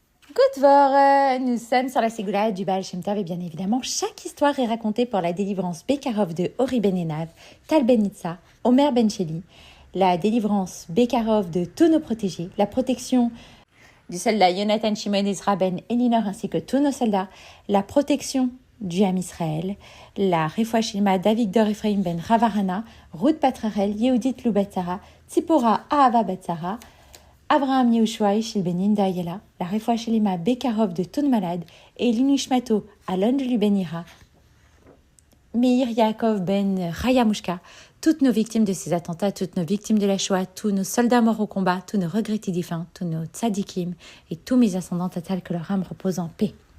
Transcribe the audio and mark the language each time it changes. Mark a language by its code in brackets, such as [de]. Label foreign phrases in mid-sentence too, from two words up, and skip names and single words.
[yi] גוט וואך, [fr] nous sommes sur la Ségoula du Baal Shem Tov et bien évidemment, chaque histoire est racontée pour la délivrance Bekarov de Ori Ben Enav, Tal Ben Nitza, Omer Ben Sheli, la délivrance Bekarov de tous nos protégés, la protection du soldat Yonatan Shimon Ezra Ben Elinor ainsi que tous nos soldats, la protection du [he] עם ישראל, [fr] la [he] רפואה שלמה [fr] d'Avigdor Ephraim Ben Ravarana, Ruth Patrarel, Yehudit Lubatzara, Tzipora Ahava Batzara, Abraham Yehoshua Ishil Ben Indayela, la [he] רפואה שלמה בקרוב [fr] de tous nos malades et l'Inishmato Alon de Lubenira, Meir Yaakov Ben Rayamushka, toutes nos victimes de ces attentats, toutes nos victimes de la Shoah, tous nos soldats morts au combat, tous nos regrettés défunts, tous nos tzadikim et tous mes ascendants tatals, que leur âme repose en paix.